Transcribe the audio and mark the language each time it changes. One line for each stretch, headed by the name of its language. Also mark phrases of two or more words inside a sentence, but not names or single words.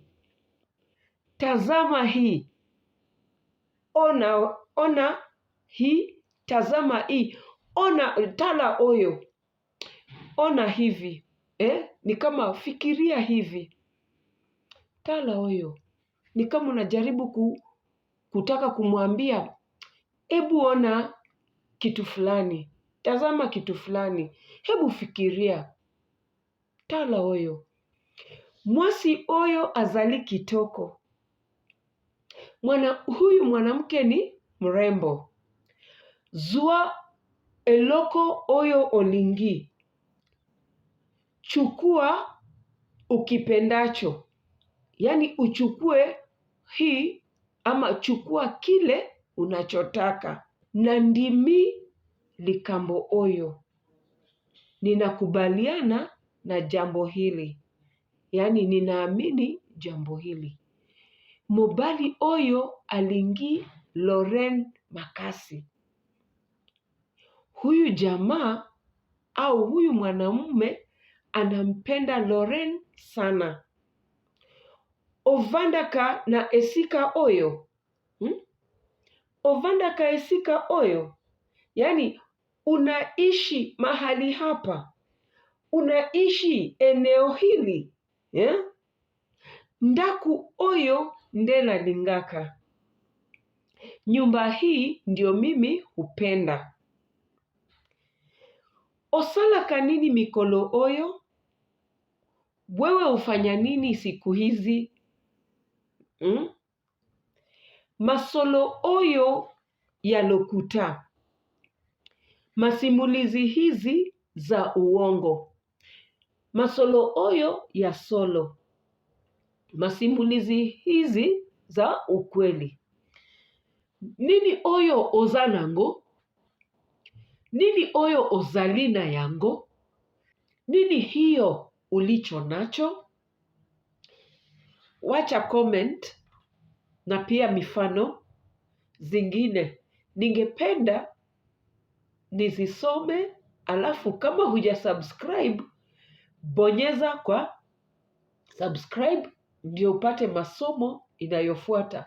Swahili: Tazama hii. Ona hii. Tazama hii.
Lingala: Tala oyo.
Swahili: Ona hivi. Ni kama fikiria hivi.
Lingala: Tala oyo.
Swahili: Ni kama unajaribu kutaka kumwambia hebu ona kitu fulani. Tazama kitu fulani. Hebu fikiria.
Lingala: Tala oyo. Mwasi oyo azali kitoko.
Swahili: Huyu mwanamke ni mrembo.
Lingala: Zua eloko oyo olingi.
Swahili: Chukua ukipendacho. Yaani uchukue hii ama chukua kile unachotaka.
Lingala: Nandimi likambo oyo.
Swahili: Ninakubaliana na jambo hili. Yaani ninaamini jambo hili.
Lingala: Mobali oyo alingi Loren makasi.
Swahili: Huyu jamaa au huyu mwanamume anampenda Loren sana.
Lingala: Ovandaka na esika oyo. Ovandaka esika oyo.
Swahili: Yaani unaishi mahali hapa. Unaishi eneo hili.
Lingala: Ndaku oyo ndela lingaka.
Swahili: Nyumba hii ndio mimi hupenda.
Lingala: Osala kanini mikolo oyo?
Swahili: Wewe hufanya nini siku hizi?
Lingala: Masolo oyo ya lokuta.
Swahili: Masimulizi hizi za uongo.
Lingala: Masolo oyo ya solo.
Swahili: Masimulizi hizi za ukweli.
Lingala: Nini oyo ozanango? Nini oyo ozalina yango?
Swahili: Nini hiyo ulicho nacho. Wacha comment na pia mifano zingine. Ningependa nizisome, alafu kama hujasubscribe, bonyeza kwa subscribe ndio upate masomo inayofuata.